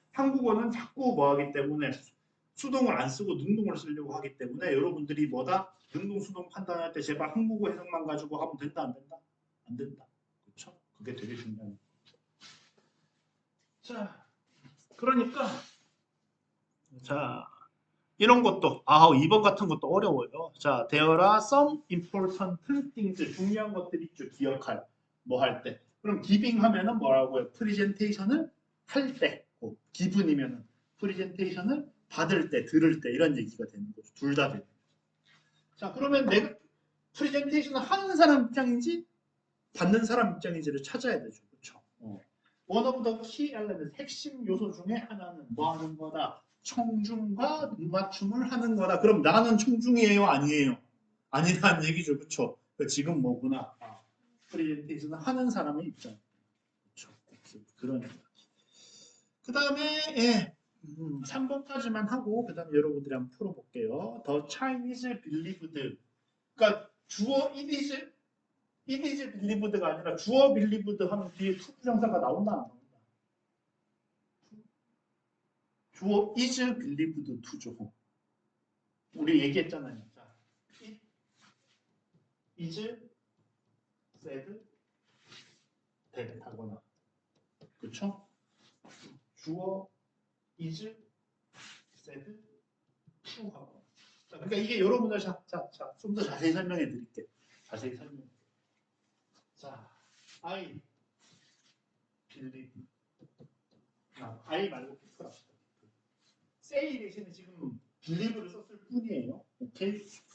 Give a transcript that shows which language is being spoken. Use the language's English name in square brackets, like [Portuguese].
[Korean] 한국어는 자꾸 뭐 하기 때문에 수동을 안 쓰고 능동을 쓰려고 하기 때문에 여러분들이 뭐다? 능동 수동 판단할 때 제발 한국어 해석만 가지고 하면 된다 안 된다? 안 된다. 그렇죠? 그게 되게 중요한. 자, 그러니까 자 이런 것도 2번 같은 것도 어려워요. [English] 자, there are some important things [Korean] 중요한 것들이 있죠. 기억할 뭐 할 때. 그럼 giving 하면은 뭐라고요? 프리젠테이션을 할 때. given이면은 프리젠테이션을 받을 때, 들을 때 이런 얘기가 되는 거죠. 둘 다 되는. 자, 그러면 내가 프리젠테이션을 하는 사람 입장인지 받는 사람 입장인지를 찾아야 되죠. 그렇죠? [English] One of the key elements, [Korean] 핵심 요소 중에 하나는 뭐 하는 거다? 청중과 눈맞춤을 하는 거다. 그럼 나는 청중이에요? 아니에요? 아니라는 얘기죠. 그렇죠? 지금 뭐구나. 프리젠테이션을 하는 사람의 입장. 그렇죠? 그런 얘기. 그 다음에 3번까지만 하고 그 다음에 여러분들이 한번 풀어볼게요. [English] The Chinese believed. [Korean] 그러니까 주어 it is believed가 아니라 주어 believed 하면 뒤에 to 부정사가 나온다 안 나온다? 주어 is believed to죠. 우리 얘기했잖아요. 자, it is said that 하거나 그렇죠? 주어 is said to 하거나. 자, 그러니까 이게 여러분들 좀 더 자세히 설명해 드릴게요. 자세히 설명. 자, [English] I believe. [Korean] I 말고 피플 합시다. say 대신에 지금 believe를 썼을 뿐이에요. 오케이?